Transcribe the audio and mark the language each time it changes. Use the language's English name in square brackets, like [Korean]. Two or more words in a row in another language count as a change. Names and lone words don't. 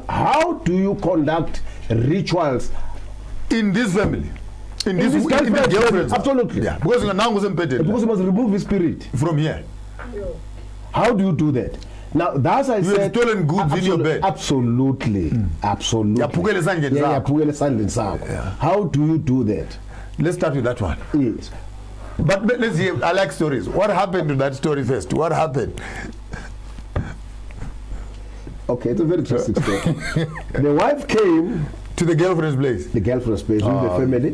[English] How do you conduct rituals In this family, in this girlfriend's girlfriend's, Absolutely. yeah, because now was Because impeded you must remove his spirit. from here. How do you do that? Now, that's I You said. have stolen goods in your bed. Absolutely. Absolutely. [Zulu] Yaphukele esandleni sakho. yaphukele esandleni sakho. [English] How do you do that? Let's start with that one. Yes. But let's hear. I like stories. What happened to that story first? What happened? Okay, it's a very interesting story. The wife came To the girlfriend's place. the girlfriend's place with the family.